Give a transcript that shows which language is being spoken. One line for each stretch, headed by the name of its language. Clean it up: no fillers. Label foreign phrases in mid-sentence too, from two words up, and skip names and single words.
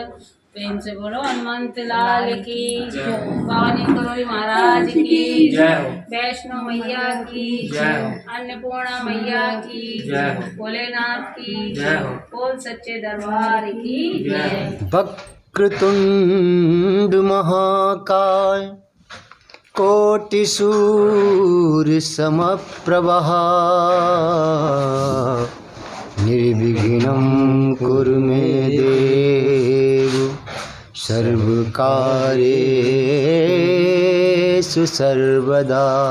Hindi: प्रेम से बोलो हनुमंत लाल की जय, भवानी करोई महाराज की जय, वैष्णो मैया की जय, अन्नपूर्णा मैया की जय, भोलेनाथ की जय, बोल सच्चे दरबार की जय।
Sanskrit: वक्रतुंड महाकाय कोटि सूर्य समप्रभः निर्विघ्नं कुरु मे देव सर्वकार्येषु सर्वदा।